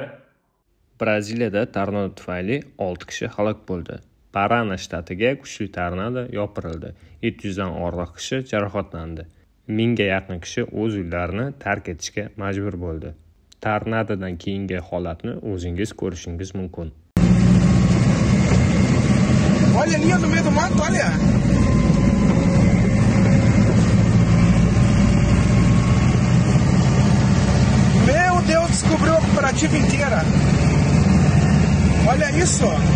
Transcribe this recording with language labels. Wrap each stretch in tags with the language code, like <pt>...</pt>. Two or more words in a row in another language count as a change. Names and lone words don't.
<uz>Braziliyada tornado tufayli 6 kishi halok bo'ldi. Parana shtatiga kuchli tornado yopirildi. 700 dan ortiq kishi jarohatlandi. 1000 ga yaqin kishi o'z uylarini tark etishga majbur bo'ldi. Tornadodan keyingi holatni o'zingiz ko'rishingiz mumkin.</uz> <pt>Olha ali no meio do mato, olha. Meu Deus, descobriu a cooperativa inteira. Olha isso.</pt>